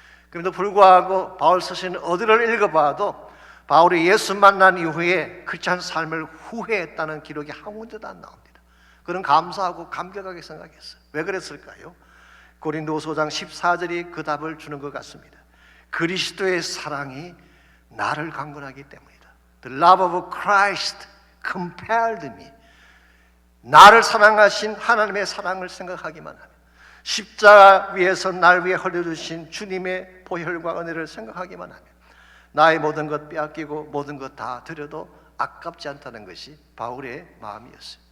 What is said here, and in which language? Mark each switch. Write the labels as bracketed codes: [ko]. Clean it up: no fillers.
[ko] 그럼에도 불구하고 바울 서신 어디를 읽어봐도 바울이 예수 만난 이후에 크리스찬 삶을 후회했다는 기록이 한 군데도 안 나옵니다. 그는 감사하고 감격하게 생각했어요. 왜 그랬을까요? 고린도후서 5장 14절이 그 답을 주는 것 같습니다. 그리스도의 사랑이 나를 강건하기 때문이다. [en] The love of Christ compelled me. [ko] 나를 사랑하신 하나님의 사랑을 생각하기만 하면, 십자가 위에서 날 위해 흘려주신 주님의 보혈과 은혜를 생각하기만 하면 나의 모든 것 빼앗기고 모든 것 다 드려도 아깝지 않다는 것이 바울의 마음이었어요.